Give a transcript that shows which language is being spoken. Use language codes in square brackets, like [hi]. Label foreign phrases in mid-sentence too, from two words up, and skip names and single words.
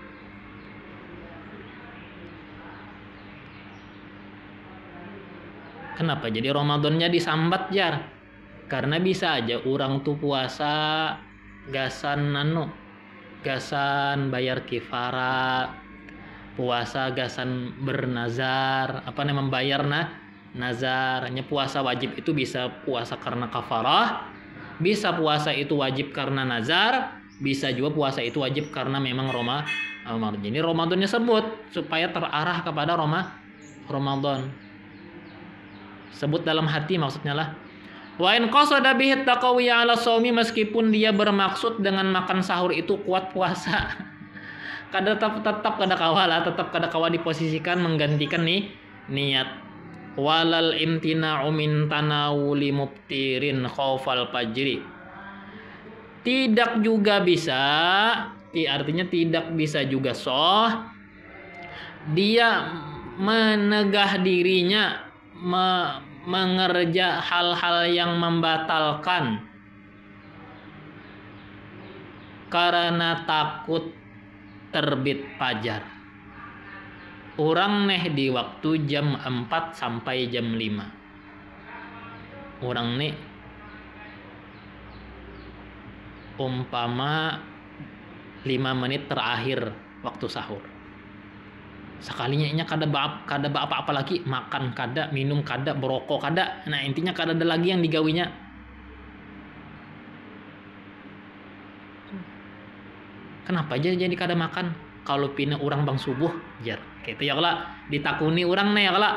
[bjn] Kenapa jadi Ramadannya disambat, Jar? Karena bisa aja orang tuh puasa gasan bayar kifara, puasa gasan bernazar, [id] apa namanya membayar nazar. Hanya puasa wajib itu bisa puasa karena kafarah, bisa puasa itu wajib karena nazar, bisa juga puasa itu wajib karena memang Ramadan. Jadi Ramadannya sebut supaya terarah kepada Ramadan. Sebut dalam hati maksudnya lah. [ar] وإن قصد به التقوي على الصوم, [id] meskipun dia bermaksud dengan makan sahur itu kuat puasa. [bjn] tetap kada kawa diposisikan menggantikan niat. [ar] ولا الامتناع من تناول مفطر خوف الفجر. [id] Tidak juga bisa, artinya tidak bisa juga dia menegah dirinya mengerja hal-hal yang membatalkan karena takut terbit fajar. Orang di waktu jam 4 sampai jam 5. Orang umpama 5 menit terakhir waktu sahur. [bjn] Sekalinya inya kada apa-apa lagi, makan kada, minum kada, berokok kada. Nah intinya kada ada lagi yang digawinya. Kenapa aja jadi kada makan? Kalau pina orang bang subuh, jar. Gitu ya kala ditakuni orang ya kala.